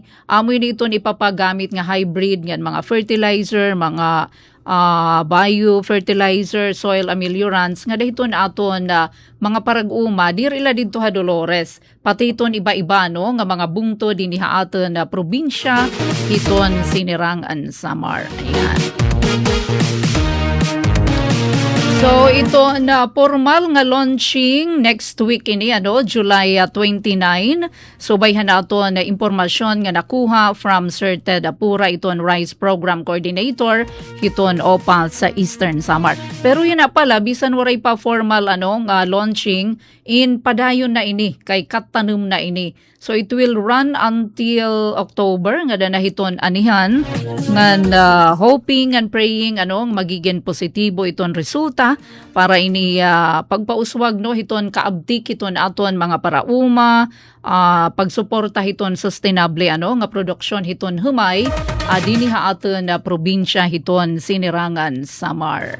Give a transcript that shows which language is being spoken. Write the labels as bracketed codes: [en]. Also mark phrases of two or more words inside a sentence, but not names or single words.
[war] Amo ini iton ipapagamit nga hybrid nga mga fertilizer, mga biofertilizer, [en] soil ameliorants [war] nga dahiton aton mga parag-uma dirila didto ha Dolores. Pati iton iba-iba nga mga bungto dinhi aton probinsya iton Sinirangan Samar. Ayan. So ito na formal nga launching [en] next week [war] ini July 29. So bayhan nato na impormasyon nga nakuha from Sir Ted Apura iton Rice Program Coordinator iton OPA sa Eastern Samar. Pero yun na pala bisan waray pa [en] formal launching [war] in padayon na ini kay katanum na ini. So [en] it will run until October [war] nga na hiton anihan ngan [en] hoping and praying [war] magiging positibo iton resulta para ini pagpauswag hiton kaabtik iton aton mga parauma pagsuporta hiton sustainable nga produksyon hiton humay dinhi aton probinsya hiton Sinirangan Samar.